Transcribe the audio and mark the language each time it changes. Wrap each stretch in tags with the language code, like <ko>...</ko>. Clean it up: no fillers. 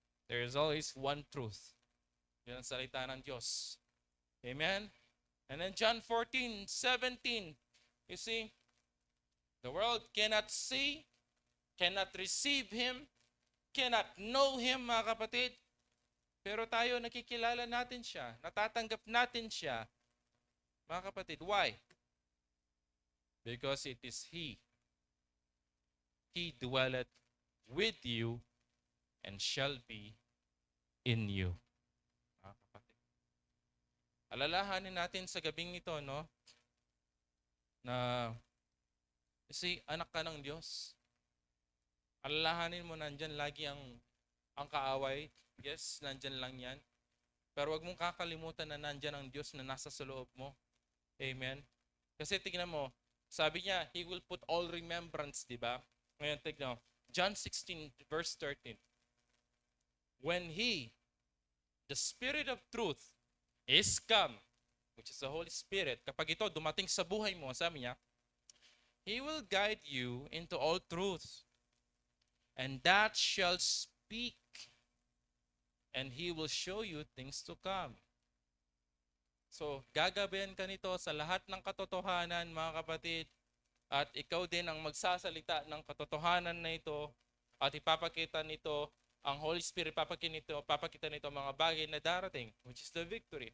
<en>There is always one truth.</en> <tl>Yan ang salita ng Diyos.</tl> <en>Amen? And then John 14:17, you see, the world cannot see, cannot receive Him, cannot know Him,</en> <tl>mga kapatid. Pero tayo, nakikilala natin siya, natatanggap natin siya, mga kapatid.</tl> <en>Why? Because it is He. He dwelleth with you and shall be in you.</en> <tl>Mga kapatid. Alalahanin natin sa gabing ito, no? Na,</tl> <en>you see,</en> <tl>anak ka ng Diyos. Alalahanin mo, nandyan lagi ang kaaway. Yes, nandyan lang yan. Pero wag mong kakalimutan na nandyan ang Diyos na nasa sa loob mo. Amen? Kasi tignan mo, sabi niya,</tl> <en>He will put all remembrance,</en> <tl>di ba? Ngayon, tignan mo.</tl> <en>John 16, verse 13. When He, the Spirit of truth, is come, which is the Holy Spirit,</en> <tl>kapag ito dumating sa buhay mo, sabi niya,</tl> <en>He will guide you into all truth, and that shall speak, and He will show you things to come.</en> <tl>So, gagabayan ka nito sa lahat ng katotohanan, mga kapatid, at ikaw din ang magsasalita ng katotohanan na ito, at ipapakita nito, ang Holy Spirit papakita nito mga bagay na darating,</tl> <en>which is the victory.</en>